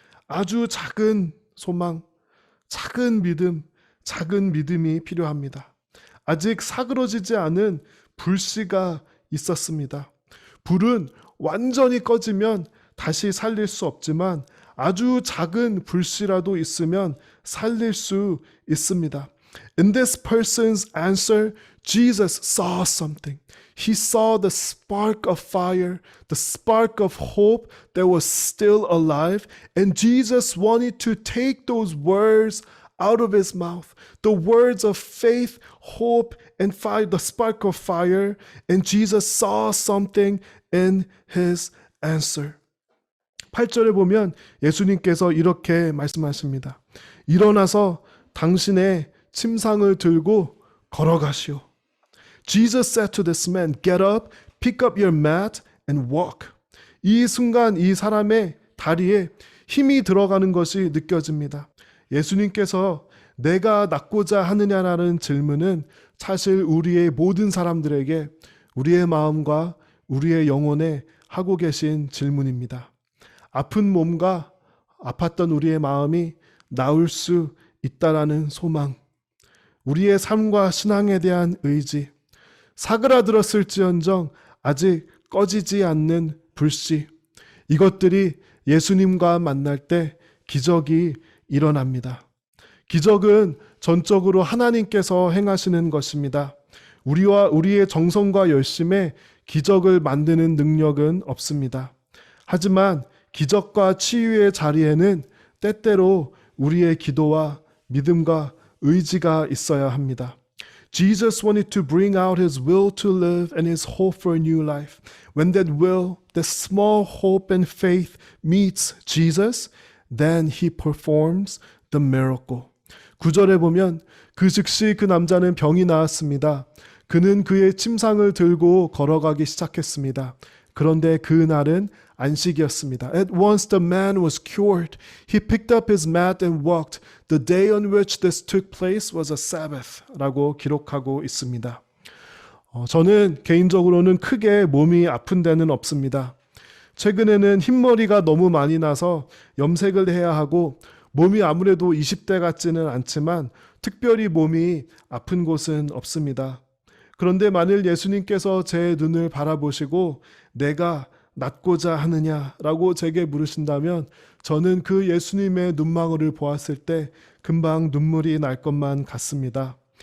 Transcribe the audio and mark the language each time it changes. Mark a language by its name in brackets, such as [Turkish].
[Korean] 아주 작은 소망, 작은 믿음, 작은 믿음이 필요합니다. 아직 사그러지지 않은 불씨가 있었습니다. 불은 완전히 꺼지면 다시 살릴 수 없지만 아주 작은 불씨라도 있으면 살릴 수 있습니다. [English] In this person's answer, Jesus saw something. He saw the spark of fire, the spark of hope that was still alive. And Jesus wanted to take those words out of his mouth, the words of faith, hope, and fire, the spark of fire. And Jesus saw something in his answer. [Korean] 8절에 보면 예수님께서 이렇게 말씀하십니다. 일어나서 당신의 침상을 들고 걸어가시오. [English] Jesus said to this man, get up, pick up your mat and walk. [Korean] 이 순간 이 사람의 다리에 힘이 들어가는 것이 느껴집니다. 예수님께서 내가 낫고자 하느냐라는 질문은 사실 우리의 모든 사람들에게 우리의 마음과 우리의 영혼에 하고 계신 질문입니다. 아픈 몸과 아팠던 우리의 마음이 나을 수 있다라는 소망, 우리의 삶과 신앙에 대한 의지, 사그라들었을지언정 아직 꺼지지 않는 불씨, 이것들이 예수님과 만날 때 기적이 일어납니다. 기적은 전적으로 하나님께서 행하시는 것입니다. 우리와 우리의 정성과 열심에 기적을 만드는 능력은 없습니다. 하지만 기적과 치유의 자리에는 때때로 우리의 기도와 믿음과 의지가 있어야 합니다. [English] Jesus wanted to bring out his will to live and his hope for a new life. When that will, that small hope and faith meets Jesus, then he performs the miracle. [Korean] 9절에 보면 그 즉시 그 남자는 병이 나았습니다. 그는 그의 침상을 들고 걸어가기 시작했습니다. 그런데 그날은 안식이었습니다. [English] At once the man was cured. He picked up his mat and walked. The day on which this took place was a Sabbath. [Korean] 라고 기록하고 있습니다. 저는 개인적으로는 크게 몸이 아픈 데는 없습니다. 최근에는 흰머리가 너무 많이 나서 염색을 해야 하고 몸이 아무래도 20대 같지는 않지만 특별히 몸이 아픈 곳은 없습니다. 그런데 만일 예수님께서 제 눈을 바라보시고 내가 낫고자 하느냐라고 제게 물으신다면 저는 그 예수님의 눈망울을 보았을 때 금방 눈물이 날 것만 같습니다.